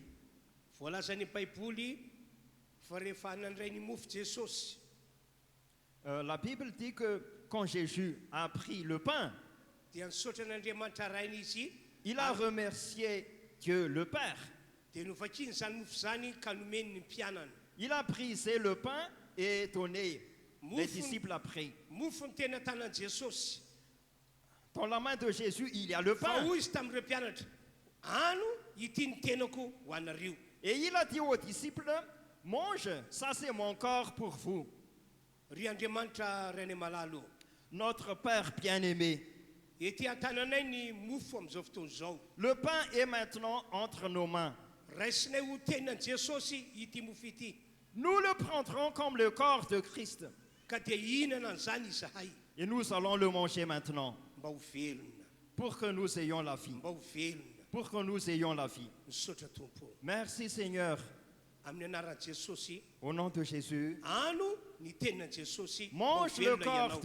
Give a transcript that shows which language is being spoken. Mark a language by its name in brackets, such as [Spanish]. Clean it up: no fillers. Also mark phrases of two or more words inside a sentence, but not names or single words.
[Malagasy] voalazany Baiboly fa rehefa nandray ny mofo Jesosy. [French] La Bible dit que quand Jésus a pris le pain, [Malagasy] Dia nisaotra n'Andriamanitra rainy izy, [French] il a remercié Dieu le Père. [Malagasy] dia novakiny zany mofo zany ka nomeny ny mpianany. [French] Il a brisé le pain et donné. Les disciples a pris. [Malagasy] Mofo ny tena tanan Jesosy. [French] Dans la main de Jésus, il y a le [Malagasy] Fa [French] pain. [Malagasy] hoy izy tamin'ireo mpianatra, ano ity ny tenako ho anareo. [French] Et il a dit aux disciples, mange, ça c'est mon corps pour vous. [Malagasy] Ry Andriamanitra ray any malalo, [French] Notre Père bien-aimé, [Malagasy] ety an-tananay ny mofo amin'izao fotoana izao. [French] le pain est maintenant entre nos mains. [Malagasy] Raisinay ho tenan Jesosy ity mofo ity, [French] Nous le prendrons comme le corps de Christ. [Malagasy] ka dia hihinana an'izany izahay [French] Et nous allons le manger maintenant [Malagasy] mba ho velona, [French] pour que nous ayons la vie. [Malagasy] mba ho velona. [French] Pour que nous ayons la vie. [Malagasy] Misaotra Tompo, [French] Merci Seigneur. [Malagasy] amin'ny anaran'i Jesosy, [French] Au nom de Jésus, [Malagasy] ano ny tenin'i Jesosy, mba ho [French] mange le [Malagasy] velona [French] corps [Malagasy] ianao.